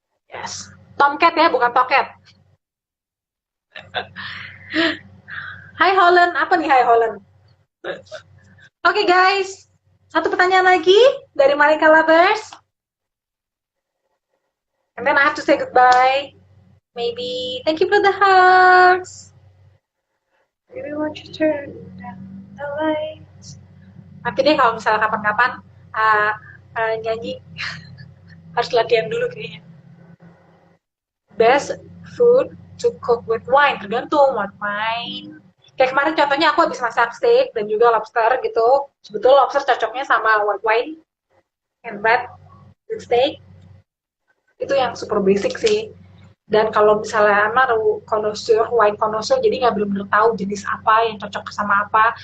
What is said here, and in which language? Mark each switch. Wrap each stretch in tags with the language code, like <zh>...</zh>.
<id>Yes. Tomcat ya, bukan toket. Hai Holland, apa nih Hai Holland? Oke guys, satu pertanyaan lagi dari Marika Lovers.</id> <en>And then I have to say goodbye. Maybe thank you for the hugs. Maybe want to turn down the lights.</en> <id>Nanti deh kalau misalnya kapan-kapan nyanyi harus latihan dulu kayaknya.</id> <en>Best food to cook with wine,</en> <id>tergantung</id> <en>what wine.</en> <id>Kayak kemarin contohnya aku habis masak steak dan juga lobster gitu. Sebetulnya lobster cocoknya sama</id> <en>white wine and red with steak.</en> <id>Itu yang super basic sih. Dan kalau misalnya naruh connoisseur, wine connoisseur, jadi nggak benar-benar tahu jenis apa yang cocok sama apa.</id>